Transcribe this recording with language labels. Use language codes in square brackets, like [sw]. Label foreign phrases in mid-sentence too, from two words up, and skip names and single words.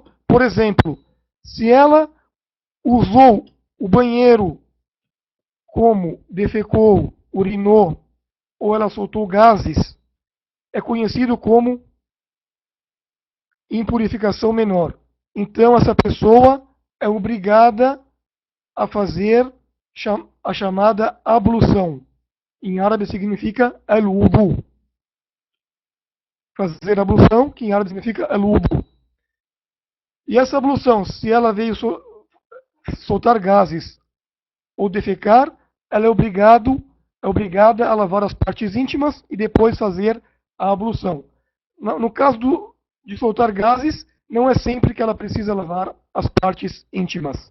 [pt] Por exemplo, se ela usou o banheiro como defecou, urinou ou ela soltou gases, é conhecido como impurificação menor. Então essa pessoa é obrigada a fazer a chamada ablução. Em árabe significa al-wudu. Fazer ablução, que em árabe significa al-wudu. E essa ablução, se ela veio soltar gases ou defecar, ela é obrigada a lavar as partes íntimas e depois fazer a ablução. No caso de soltar gases, não é sempre que ela precisa lavar as partes íntimas.